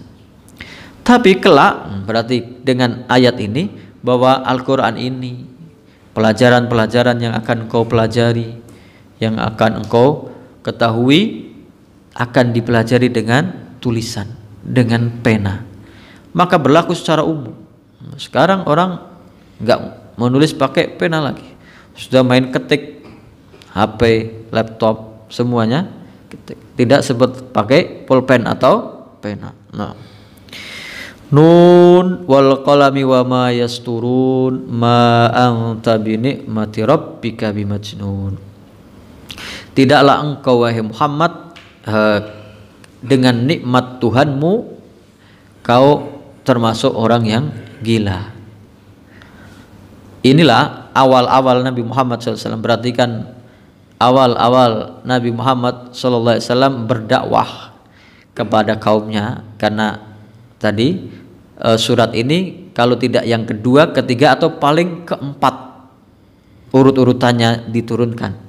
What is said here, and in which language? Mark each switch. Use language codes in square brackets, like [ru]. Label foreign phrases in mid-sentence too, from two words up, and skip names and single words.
[id] Tapi kelak, berarti dengan ayat ini bahwa Al-Quran ini, pelajaran-pelajaran yang akan engkau pelajari, yang akan engkau ketahui, akan dipelajari dengan tulisan, dengan pena. Maka berlaku secara umum. Sekarang orang nggak menulis pakai pena lagi, sudah main ketik, HP, laptop, semuanya ketik. Tidak sebut pakai pulpen atau pena. Nah, [ar] ن والقلم وما يسطرون ما أنت بنعمة ربك بمجنون. [id] Tidaklah engkau wahai Muhammad dengan nikmat Tuhanmu kau termasuk orang yang gila. Inilah awal-awal Nabi Muhammad SAW. Perhatikan awal-awal Nabi Muhammad SAW berdakwah kepada kaumnya, karena tadi surat ini kalau tidak yang kedua, ketiga, atau paling keempat urut-urutannya diturunkan.